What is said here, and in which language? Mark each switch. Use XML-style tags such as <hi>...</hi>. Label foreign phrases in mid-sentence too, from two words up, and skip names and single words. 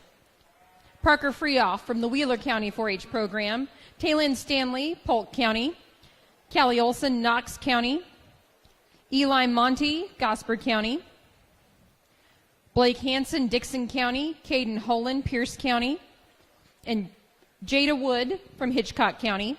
<en>Parker Freehoff from the Wheeler County 4-H program, Taylin Stanley, Polk County, Callie Olson, Knox County, Eli Monty, Gosford County, Blake Hansen, Dixon County, Caden Holan, Pierce County, and Jada Wood from Hitchcock County.</en>